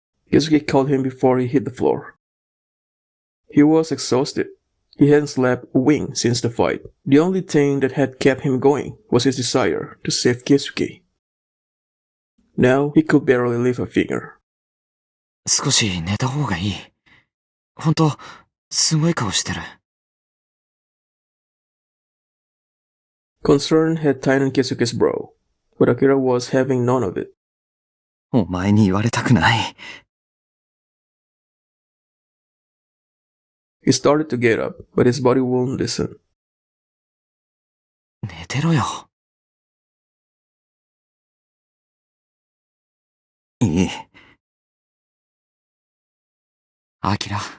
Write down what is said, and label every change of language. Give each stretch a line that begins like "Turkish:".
English: Keisuke called him before he hit the floor. He was exhausted. He hadn't slept a wink since the fight. The only thing that had kept him going was his desire to save Keisuke. Now he could barely lift a finger.
Japanese: 少し寝た方がいい。ほんと、すごい顔してる。
English: Concern had tightened Keisuke's brow, but Akira was having none of it.
Japanese: お前に言われたくない。
English: He started to get up, but his body wouldn't listen.
Japanese: 寝てろよ。いい。アキラ。